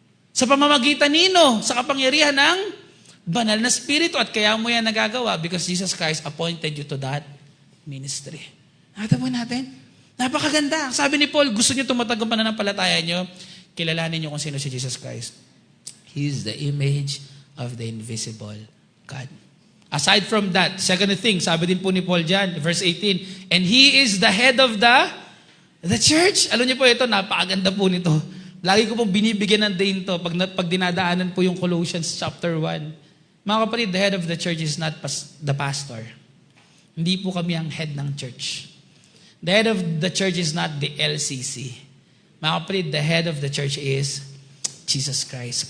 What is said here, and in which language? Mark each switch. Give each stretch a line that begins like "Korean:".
Filipino: Sa pamamagitan nino, sa kapangyarihan ng banal na Espiritu. At kaya mo yan nagagawa
English: because Jesus Christ appointed you to that ministry.
Filipino: Nakita mo natin? Napakaganda. Sabi ni Paul, gusto niyo tumatag ang pananampalataya niyo, kilalanin niyo kung sino si Jesus Christ.
English: He is the image of the invisible God. Aside from that, second thing,
Filipino: sabi din po ni Paul dyan,
English: verse 18, and He is the head of the church.
Filipino: Alam niyo po ito, napakaganda po nito. Lagi ko pong binibigyan ng day to pag dinadaanan po yung Colossians chapter 1. Mga kapatid,
English: the head of the church is not the pastor.
Filipino: Hindi po kami ang head ng church.
English: The head of the church is not the LCC.
Filipino: Mga kapatid,
English: the head of the church is Jesus Christ.